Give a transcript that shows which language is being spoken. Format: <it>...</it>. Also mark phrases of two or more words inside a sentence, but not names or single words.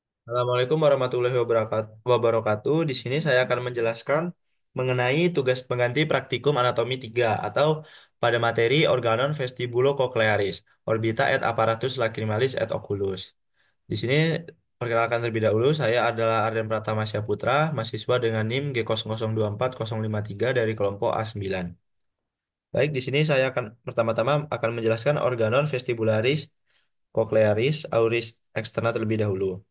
<ar>السلام عليكم ورحمة الله وبركاته.</ar> <id>Di sini saya akan menjelaskan mengenai tugas pengganti praktikum anatomi 3 atau pada materi</id> <la>organon vestibulocochlearis, orbita et apparatus lacrimalis et oculus.</la> <id>Di sini perkenalkan terlebih dahulu, saya adalah Arden Pratama Putra, mahasiswa dengan NIM G002453 dari kelompok A9. Baik, di sini saya akan pertama-tama akan menjelaskan</id> <la>organon vestibularis cochlearis auris externa</la> <id>terlebih dahulu.</id>